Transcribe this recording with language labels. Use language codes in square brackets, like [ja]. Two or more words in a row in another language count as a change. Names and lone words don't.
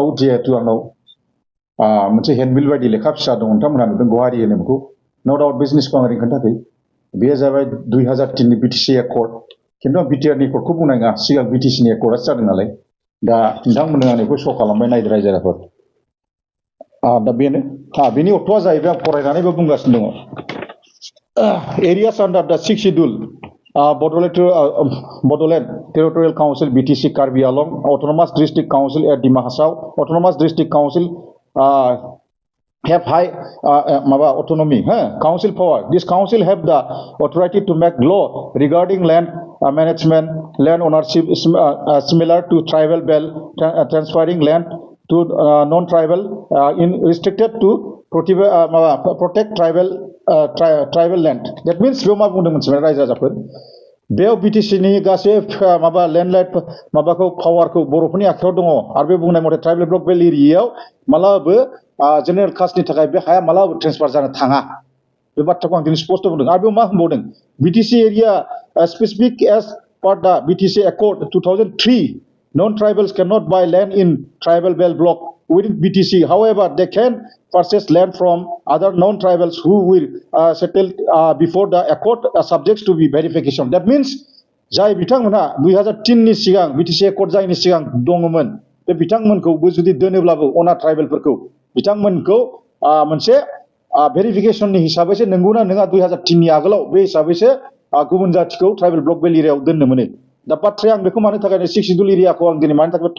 [brx] जिहेतु आंनाव मोनसे हेन्डबिल बायदि लेखा फिसा दं नोंथांमोनहा नुदों गुवाहारि होनो बेखौ [en] no doubt [brx] बे जिनिसखौ आं ओरैनो खोन्थाखै बेयो जाबाय 2003 नि बिटिसि एकर्ड खिन्थु आं बिटिआरनि एकर्डखौ बुंनाङा सिगां बिटिसिनि एकर्डआसो जादों नालाय दा नोंथांमोननो आं बेखौ श' खालामबाय नायदो रायजो राजाफोर दा बेनो बेनि अर्थ'आ जाहैबाय आं फरायनानैबो बुंगासिनो दङ [en] areas under the sixth schedule Bodoland Territorial Council BTC Karbi Along Autonomous District Council at Dima Hasao Autonomous District Council have high autonomy council power. This council have the authority to make law regarding land management, land ownership similar to tribal bill, transferring land to non-tribal in restricted to protect tribal land. That means [brx] बेयाव मा बुंदों मोनसे रायजो राजाफोर बेयाव बिटिसिनि गासै लेन्डलाइट माबाखौ पावारखौ बर'फोरनि आखायाव दङ आरो बे बुंनाय मथे [en] tribal block belt area [brx] मालाबाबो [en] general caste [brx] थाखाय बे हाया मालाबाबो ट्रेन्सफार जानो थाङा बे बाथ्राखौ आं दिनै स्पष्ट बुंदों आरो बेयाव मा होनबावदों बिटिसि [en] area specific as per [brx] दा बिटिसि एकर्ड 2003 [en] non-tribals cannot buy land in tribal belt block within BTC. However, they can purchase land from other non-tribals who will settle before the accord subjects to be verification. That means [brx] जाय बिथांमोनहा 2003 नि सिगां BTC एकर्ड जायनि सिगां दङमोन बे बिथांमोनखौबो जुदि दोनोब्लाबो अना ट्राइबेलफोरखौ बिथांमोनखौ मोनसे भेरिफिकेशननि हिसाबैसो नंगौना नङा 2003 नि आगोलाव बे हिसाबैसो गुबुन जाथिखौ [en] tribal block belt area [brx] दोननो मोनो दा बाथ्राया आं बेखौ मानो थाखाय [en] six schedule area [brx] आं दिनै मानो थाखाय